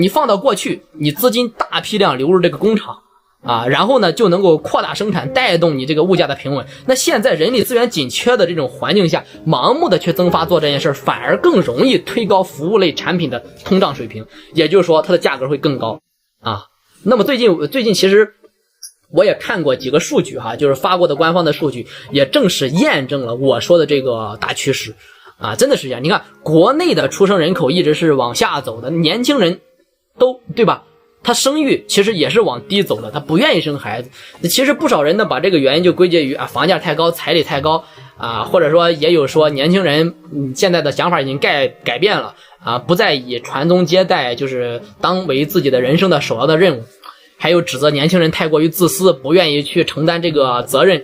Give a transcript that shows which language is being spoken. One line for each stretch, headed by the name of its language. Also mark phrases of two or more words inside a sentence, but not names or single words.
Chinese: 你放到過去，你資金大批量流入這個工廠然後呢就能夠擴大生產，帶動你這個物價的平穩。那現在人力資源緊缺的這種環境下，盲目的去增發做這件事，反而更容易推高服務類產品的通脹水平，也就是說它的價格會更高那麼最近其實我也看過幾個數據就是發过的官方的數據，也正是驗證了我說的這個大趨勢真的是這樣。你看國內的出生人口一直是往下走的，年輕人都对吧，他生育其實也是往低走的，他不願意生孩子。其實不少人呢把這個原因就歸結於房價太高，彩禮太高或者說也有說年輕人現在的想法已經改變了不再以傳宗接代就是當為自己的人生的首要的任務，還有指責年輕人太過於自私，不願意去承擔這個責任。